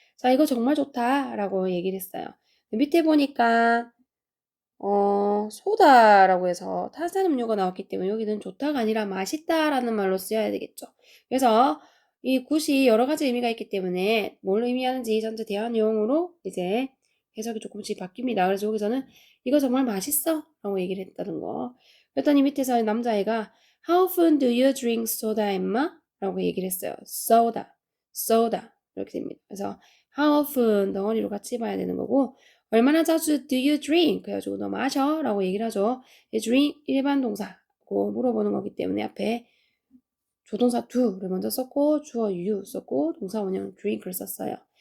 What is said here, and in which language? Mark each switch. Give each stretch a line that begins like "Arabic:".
Korean: 자, 이거 정말 좋다라고 얘기를 했어요. 밑에 보니까 소다라고 해서 탄산음료가 나왔기 때문에 여기는 좋다가 아니라 맛있다라는 말로 쓰여야 되겠죠. 그래서 이 굿이 여러 가지 의미가 있기 때문에 뭘 의미하는지 전체 대화 내용으로 이제 해석이 조금씩 바뀝니다. 그래서 여기서는 이거 정말 맛있어 라고 얘기를 했다는 거. 그랬더니 밑에서 남자애가
English: How often do you drink soda, Emma?
Korean: 라고 얘기를 했어요. soda 이렇게 됩니다. 그래서 how often 덩어리로 같이 봐야 되는 거고 얼마나 자주
English: do you drink?
Korean: 그래가지고 너 마셔? 라고 얘기를 하죠. drink 일반 동사고 물어보는 거기 때문에 앞에 조동사 do를 먼저 썼고 주어 you 썼고 동사 원형 drink를 썼어요.